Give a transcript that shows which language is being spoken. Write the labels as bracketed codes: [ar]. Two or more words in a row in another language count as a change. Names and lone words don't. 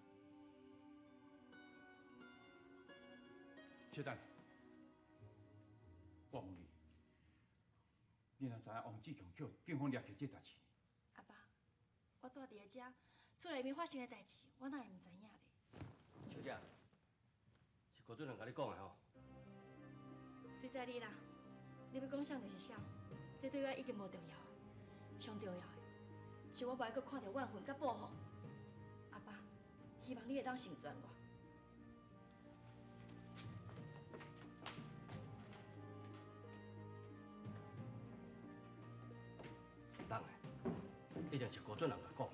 [nan] 小等，我问你，你若知影王志强叫警方掠去这代志？阿爸，我住伫个遮，厝内面发生的代志，我哪会毋知影咧？小姐，是郭主任甲你讲的吼。随在你啦，你要讲啥就是啥，这对我已经无重要啊。上重要的是我不爱搁看到怨恨甲报复。阿爸，希望你会当成全我。当然，一定是郭主任甲讲。